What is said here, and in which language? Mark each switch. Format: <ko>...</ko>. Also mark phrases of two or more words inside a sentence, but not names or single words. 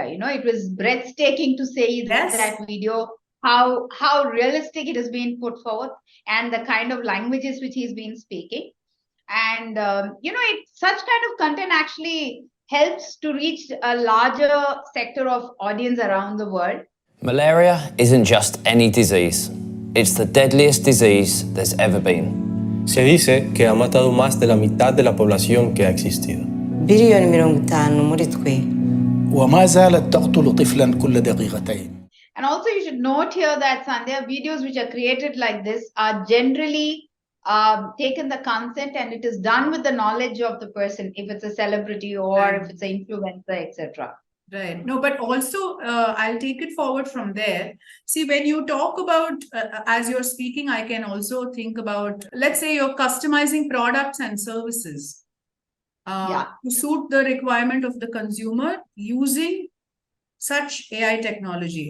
<en>It was breathtaking to see that video, how realistic it has been put forward, and the kind of languages which he's been speaking. And such kind of content actually helps to reach a larger sector of audience around the world. Malaria isn't just any disease. It's the deadliest disease there's ever been.</en> <es>Se dice que ha matado más de la mitad de la población que ha existido.</es> <ar>وما زالت تقتل طفلا كل دقيقتين.</ar> <en>And also you should note here that Sandhya, videos which are created like this are generally taken the consent, and it is done with the knowledge of the person, if it's a celebrity or if it's an influencer, etc. Right. No, but also I'll take it forward from there. See, when you talk about, as you're speaking, I can also think about, let's say you're customizing products and services to suit the requirement of the consumer using such AI technology.</en>